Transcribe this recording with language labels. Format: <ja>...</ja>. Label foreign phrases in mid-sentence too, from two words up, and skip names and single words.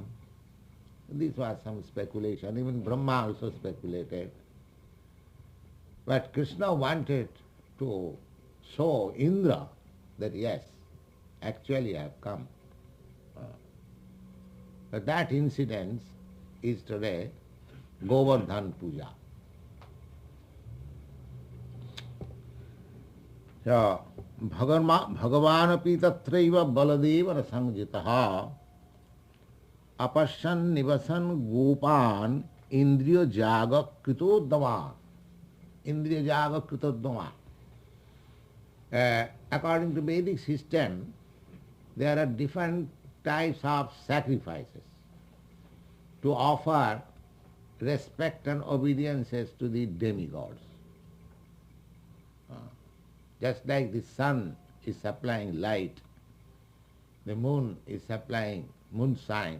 <en>This was some speculation, even Brahma also speculated. But Krishna wanted to show Indra that yes, actually I have come. But that incident is today Govardhana Pūjā.</en> <sa>So, Bhagavanapi tatraiva baladeva rasangjitaha apasyan nivasan gopan indriya jaga kritoddaman. Indriya jaga kritoddaman.</sa> <en>According to Vedic system, there are different types of sacrifices to offer respect and obediences to the demigods. Just like the sun is supplying light, the moon is supplying moonshine.</en>